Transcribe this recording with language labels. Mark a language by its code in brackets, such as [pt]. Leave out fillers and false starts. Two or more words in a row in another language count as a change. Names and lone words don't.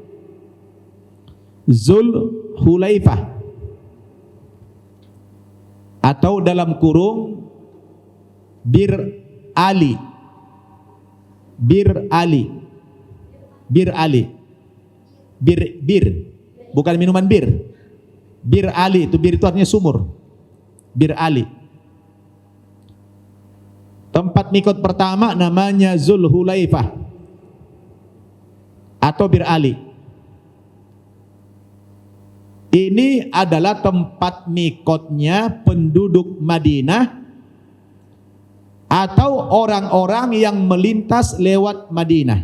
[id] Zulhulaifah, atau dalam kurung Bir Ali. Bir Ali. Bir Ali. Bir. Bukan minuman bir. Bir Ali, itu bir itu artinya sumur. Bir Ali. Tempat mikot pertama namanya Zulhulaifah atau Bir Ali. Ini adalah tempat mikotnya penduduk Madinah atau orang-orang yang melintas lewat Madinah.